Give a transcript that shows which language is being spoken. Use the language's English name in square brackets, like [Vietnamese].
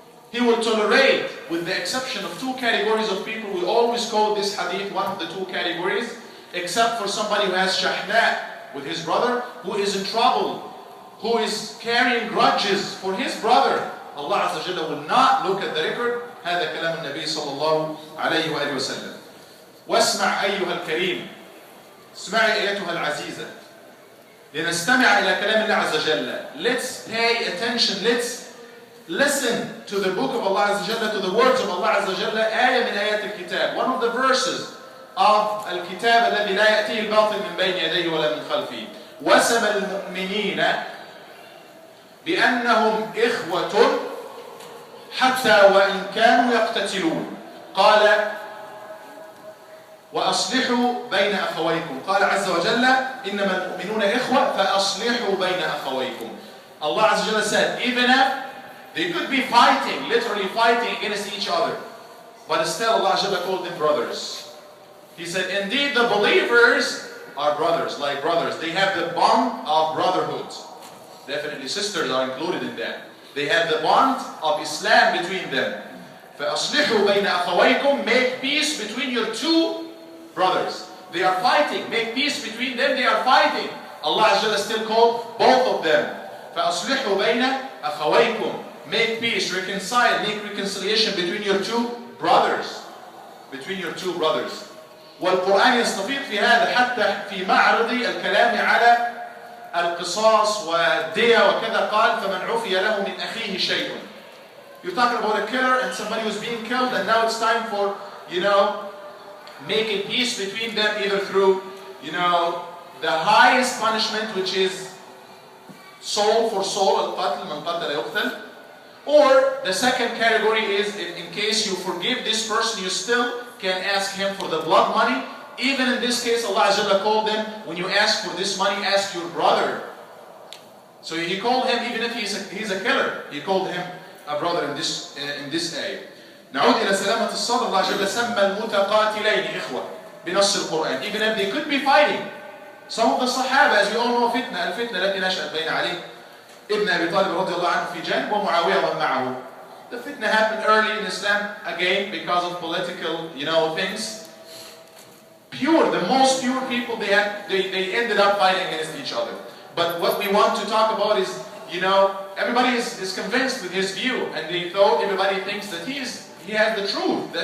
[English] He will tolerate, with the exception of two categories of people. We always call this hadith one of the two categories, except for somebody who has shahna with his brother, who is in trouble, who is carrying grudges for his brother. Allah Azza wa Jalla will not look at the record. [Arabic] هذا كلام النبي صلى الله عليه وآله وسلم. واسمع أيها الكريم، اسمعي أيتها العزيزة، لنستمع إلى كلام الله عز وجل. [English] Let's pay attention, let's listen to the book of Allah Azza wa Jalla, to the words of Allah Azza wa Jalla. [Arabic] آية من آيات الكتاب, [English] one of the verses of [Arabic] الكتاب الذي لا يأتيه الباطل من بين يديه ولا من خلفه. وسم المؤمنين بأنهم إخوة حتى وإن كانوا يقتتلون. قال وأصلحوا بين أخويكم. قال عز وجل إنما المؤمنون إخوة فأصلحوا بين أخويكم. [English] Allah Azza wa Jalla said, even if they could be fighting, literally fighting against each other, but still Allah Azza wa Jalla called them brothers. He said, indeed the believers are brothers, like brothers. They have the bond of brotherhood. Definitely sisters are included in that. They have the bond of Islam between them. [Arabic] فَأَصْلِحُوا بَيْنَ أَخَوَيْكُمْ. [English] Make peace between your two brothers. They are fighting. Make peace between them. They are fighting. Allah Azza wa Jalla still called both of them. [Arabic] فَأَصْلِحُوا بَيْنَ أَخَوَيْكُمْ. [English] Make peace, reconcile, make reconciliation between your two brothers. Between your two brothers. [Arabic] والقرآن يستفيض في هذا حتى في معرض الكلام على القصاص والدية وكذا. قال فمن عفي له من أخيه شيء. [English] You're talking about a killer and somebody who's being killed, and now it's time for, making peace between them, either through, the highest punishment, which is soul for soul, al-qatl, [Arabic] man qatala yuqtal. [English] Or the second category is, in case you forgive this person, you still can ask him for the blood money. Even in this case, Allah Azza wa Jalla called them, when you ask for this money, ask your brother. So He called him, even if he's a killer, He called him a brother in this ayah. [Arabic] نعود إلى سلامة الصدر. الله جل سمى المتقاتلين إخوة بنص القرآن. [English] Even if they could be fighting. Some of the Sahaba, as we all know, [Arabic] الفتنة التي نشأت بين علي ابن أبي طالب رضي الله عنه في جانب ومعاوية ومن معه. [English] The fitna happened early in Islam, again because of political, things. Pure, the most pure people, they ended up fighting against each other. But what we want to talk about is, everybody is convinced with his view, and they thought everybody thinks that he has the truth.